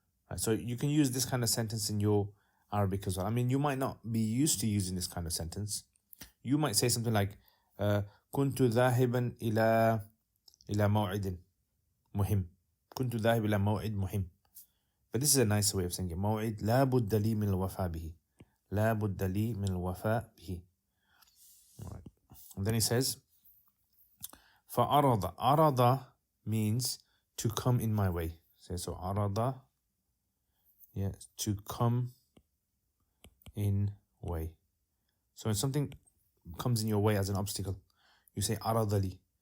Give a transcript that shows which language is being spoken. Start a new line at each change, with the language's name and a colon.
English: Right, so you can use this kind of sentence in your Arabic as well. I mean, you might not be used to using this kind of sentence. You might say something like
Arabic: كنت ذاهبا إلى موعد مهم. كنت ذاهب إلى موعد مهم.
English: But this is a nicer way of saying it.
Arabic: موعد لا بد لي من الوفاء به. لا بد لي من الوفاء به.
English: All right. And then he says فعرض. عرض means to come in my way. So عرض, to come in way. So when something comes in your way as an obstacle, you say aradali.